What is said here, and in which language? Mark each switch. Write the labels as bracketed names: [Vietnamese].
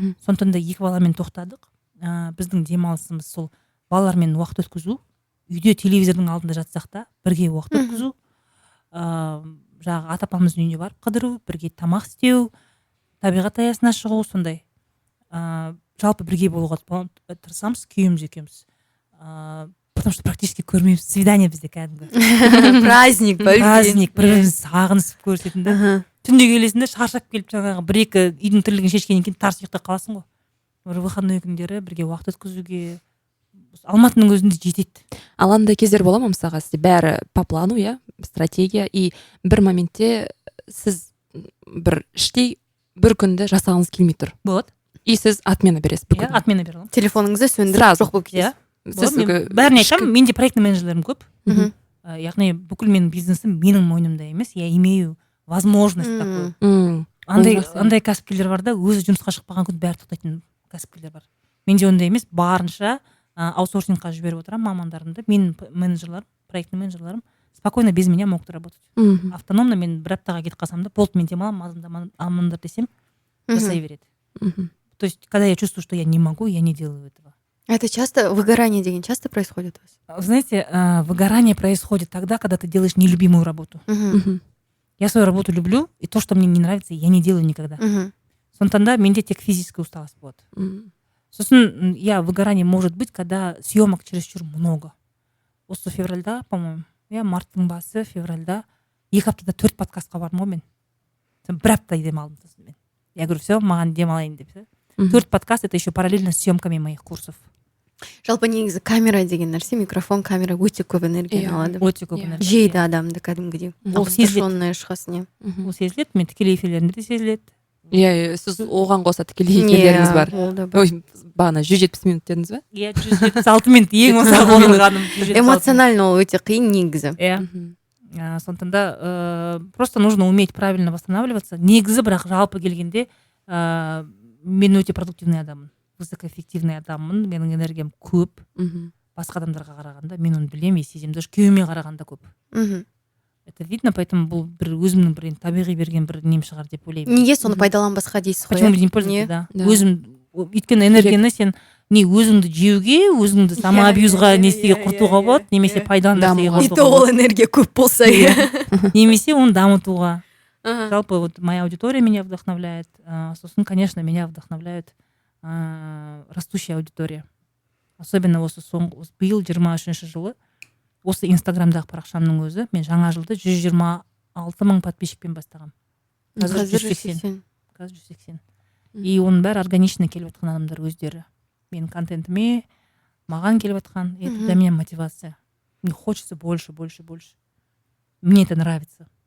[Kazakh] Сондықтан да 2 баламен тоқтадық. Біздің демалысымыз сол балалармен уақыт өткізу, үйде телевизордың алдында жатсақ та бірге уақыт өткізу, жаңағы ата-апамыздың үйіне барып қыдыру, бірге тамақ істеу, табиғат аясына шығу, сондай. Жалпы бірге болуға тырысамыз, күйеуіміз екеуміз. [Russian] Потому что практически [Kazakh] көрмейміз. Свидание бізде кәдімгі. [Russian] Праздник, [Kazakh] бір-біріміз сағынысып көрсететін да. Түнде келесінде шаршап келіп жаңағы 1-2 үйдің тірлігін шешкеннен кейін тарс ұйықта қаласың ғой. Бір выходной күндері бірге уақыт өткізуге Алматының өзінде жетеді. Ал андай кездер бола ма мысалға сізде бәрі [Russian] по плану, [Kazakh] иә, стратегия, и бір моментте сіз бір іштей бір күнді жасағыңыз келмей тұр. Болады. И сіз отмена бересіз бүкіл. Иә, отмена бере аламын. Телефоныңызды сөндіріп жоқ болып кетесіз. Бәріне айтамын, менде проектный менеджерлерім көп. Яғни бүкіл менің бизнесім менің мойнымда емес, [Russian] я имею возможность такую. [Kazakh] Андай кәсіпкерлер бар да, өзі жұмысқа шықпаған күн бәрі тоқтайтын кәсіпкерлер бар. Менде ондай емес, барынша аутсорсингқа жіберіп отырамын мамандарымды. Менің менеджерлерім, проектный менеджерлерім [Russian] спокойно без меня могут работать. [Kazakh] Автономно мен бір аптаға кетіп қалсам да, болды мен демаламын, амандар десем, жасай береді. [Russian] То есть, когда я чувствую, что я не могу, я не делаю этого. Это часто, выгорание деген часто происходит у вас? Вы знаете, выгорание происходит тогда, когда ты делаешь нелюбимую работу. Я свою работу люблю, и то, что мне не нравится, я не делаю никогда. [Kazakh] Сондықтан да менде тек [Russian] физическая усталость [Kazakh] болады. [Russian] Сосын, выгорание может быть, когда съемок чересчур много. [Kazakh] Осы февральда, по-моему, марттың басы, февральда 2 аптада 4 подкастқа бардым ғой мен. Бір апта демалдым сосын мен. [Russian] Я говорю, все, [Kazakh] маған демалайын деп. 4 подкаст, [Russian] это еще параллельно с съемками моих курсов. [Kazakh] Жалпы негізі камера деген нәрсе, микрофон, камера өте көп энергияны Иә. алады. өте көп энергия. Жейді адамды кәдімгідей. Ол сезіледі. Опустошенная шығасың, иә. Ол сезіледі, мен тікелей эфирлерімде де сезіледі. Иә, сіз оған қоса тікелей эфирлеріңіз бар. Ол да бар. Ой, бағана 170 минут дедіңіз ба? Иә, 176 минут ең осал болғаным. Эмоционально ол өте қиын негізі. Иә. Сондықтан да [Russian] просто нужно уметь правильно восстанавливаться. [Kazakh] Негізі бірақ жалпы келгенде мен өте продуктивный адаммын, высокоэффективный адаммын, менің энергиям көп. Басқа адамдарға қарағанда мен оны білемін, сеземін, даже күйеуіме қарағанда көп. [Russian] Это видно, поэтому [Kazakh] бұл бір өзімнің бір табиғи берген бір нем шығар деп ойлаймын. Неге соны пайдаланбасқа дейсіз ғой? [Russian] Почему бы не пользоваться, да. [Kazakh] Өзім, өйткені энергияны сен не өзіңді жеуге, өзіңді самоабьюзға не істеге құртуға болады, немесе пайдалы нәрсеге И құртуға то ол болады. энергия көп болса, иә. Немесе оны дамытуға. Ага. [Russian] Жалпы вот моя аудитория меня вдохновляет. Сосын, конечно, меня вдохновляет растущая аудитория. [Kazakh] Особенно осы соңғы биыл 23 жылы осы инстаграмдағы парақшамның өзі мен жаңа жылды 126 мың подписчикпен бастағам. Қазір 180. Қазір 180. И оның бәрі органично келіп жатқан адамдар өздері. Менің контентіме маған келіп жатқан. [Russian] Это для меня мотивация. Мне хочется больше. Мне это нравится.